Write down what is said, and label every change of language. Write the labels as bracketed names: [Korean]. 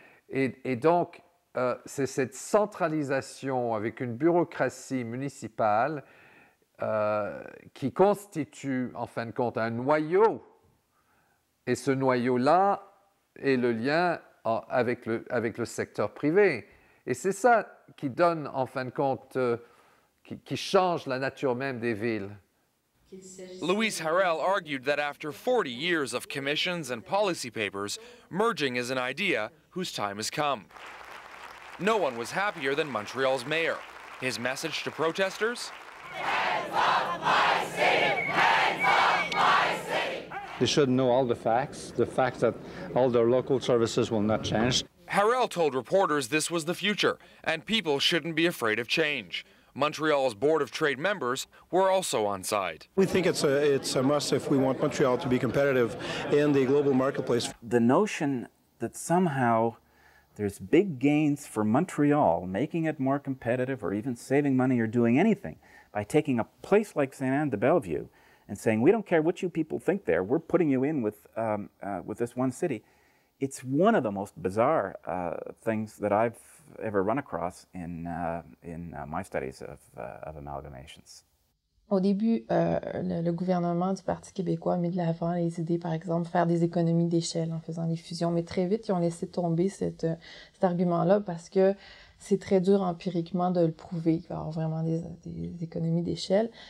[French] Et donc, c'est cette centralisation avec une bureaucratie municipale qui constitue, en fin de compte, un noyau. Et ce noyau-là est le lien avec le secteur privé. Et c'est ça qui donne, en fin de compte, qui change la nature même des villes. [English] Louise Harel argued that after 40 years of commissions and policy papers, merging is an idea whose time has come. No one was happier than Montreal's mayor. His message to protesters? Hands off my city! Hands off my city! They should know all the facts that all their local services will not change. Harel told reporters this was the future, and people shouldn't be afraid of change. Montreal's Board of Trade members were also on side. We think it's a must if we want Montreal to be competitive in the global marketplace. The notion that somehow there's big gains for Montreal, making it more competitive or even saving money or doing anything by taking a place like Sainte-Anne-de-Bellevue and saying, we don't care what you people think there, we're putting you in with this one city. It's one of the most bizarre things that I've ever run across in my studies of amalgamations. [French] Au début, le gouvernement du Parti québécois a mis de l'avant les idées, par exemple, faire des économies d'échelle en faisant des fusions. Mais très vite, ils ont laissé tomber cet argument-là parce que c'est très dur empiriquement de le prouver qu'il va y avoir vraiment des économies d'échelle.